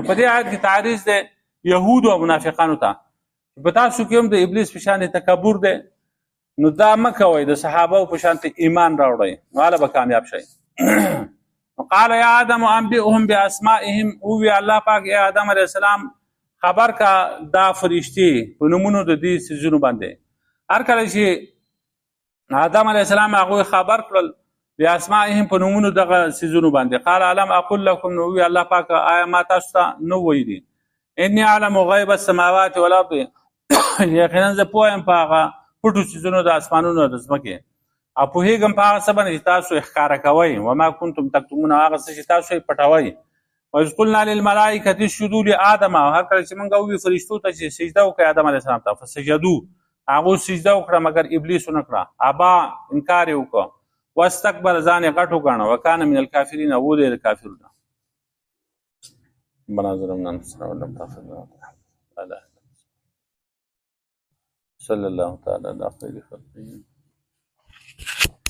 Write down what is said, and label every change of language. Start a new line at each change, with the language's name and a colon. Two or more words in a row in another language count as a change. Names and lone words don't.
Pashto: په دې آیت کې تعریض دی یهود او منافقانو ته په تاسو کې هم د ابلیس په شان تکبر دی نو دا مه کوئ د صحابه په شان ایمان راوړئ نو هله به کامیاب شئ
Arabic: قال یا آدم انبئهم باسمائهم
Pashto: او الله پاک یا آدم علیه السلام خبر کا دا فرشتي په نومونو د دې څیزونو باندې هر کله چې آدم علیه السلام هغوی خبر کړل باسمائهم په نومونو دغه څیزونو باندې
Arabic: قال علم اقول لكم
Pashto: نو الله پاک آیا ما تاسو ته نو ویلي
Arabic: اني اعلم غیب السماوات والارض
Pashto: یقینا زه پوهم په هغه پټو څیزونو د اسمانونو د ځمکې او پوهېږم په هغه څه باندې چې تاسو یې ښکاره کوئ
Arabic: وما کنتم تکتمون
Pashto: هغه څه چې تاسو یې پټوئ
Arabic: واذ قلنا للملائکة اسجدوا لآدم
Pashto: هر کله چې موږ وویل فرشتو ته چې سجده وکړئ آدم علیه السلام ته فسجدوا هغوی سجده وکړه مګر ابلیس ونه کړه ابا انکار یې وکړه واستکبر ځان یې غټ وګاڼه
Arabic: وکانه من الکافرین
Pashto: او دی د کافرونه
Arabic: ربنا ظلمنا انفسنا ولم تغفر لنا صلى الله تعالى على خير خلقه